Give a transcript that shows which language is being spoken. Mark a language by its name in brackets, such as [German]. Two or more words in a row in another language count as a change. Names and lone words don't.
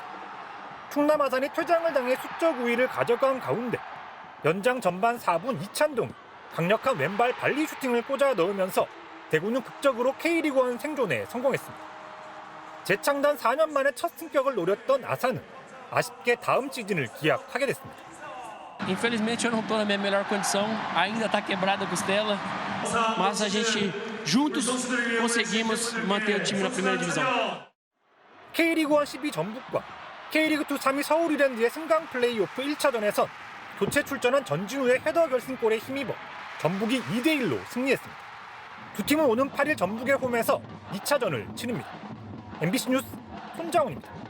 [Korean] 충남 아산이 퇴장을 당해 수적 우위를 가져간 가운데 연장 전반 4분 이찬동이 강력한 왼발 발리 슈팅을 꽂아 넣으면서 대구는 극적으로 K리그1 생존에 성공했습니다. 재창단 4년 만에 첫 승격을 노렸던 아산은 아쉽게 다음 시즌을 기약하게 됐습니다. [Portuguese] Infelizmente eu não estou na minha melhor condição, ainda está quebrada a costela, mas a gente juntos conseguimos manter o time na primeira divisão. [Korean] K리그1 12 전북과 K리그2 3위 서울이랜드의 승강 플레이오프 1차전에선 교체 출전한 전진우의 헤더 결승골에 힘입어 전북이 2대1로 승리했습니다. 두 팀은 오는 8일 전북의 홈에서 2차전을 치릅니다. MBC 뉴스 손장훈입니다.